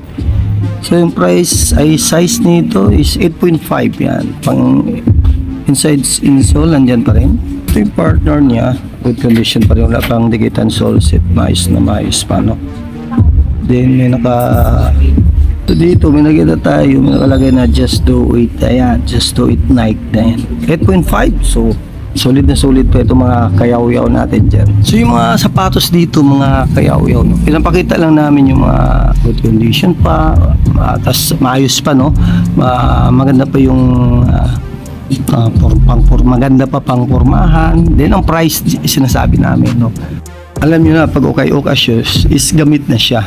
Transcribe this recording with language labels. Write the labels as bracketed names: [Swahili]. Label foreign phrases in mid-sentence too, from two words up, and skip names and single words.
[Filipino] So yung price ay size nito is 8.5 yan. Pang [English] inside insole [Filipino] nandyan pa rin. Ito yung partner niya, [English] good condition [Filipino] pa rin. Wala pang dikitan sole set, mais pa, no? Then may dito may nakita tayo, may nakalagay na [English] just do it. [Filipino] Ayan, [English] just do it [Filipino] Nike na yan. 8.5. So solid na solid pa ito mga kayaw-yaw natin dyan. So yung mga sapatos dito mga kayaw-yaw, no? Pinapakita lang namin yung mga [English] good condition [Filipino] pa, tas maayos pa, no? Maganda pa yung maganda pa pang pormahan. Then ang price sinasabi namin, no? Alam nyo na pag okay shoes is gamit na siya.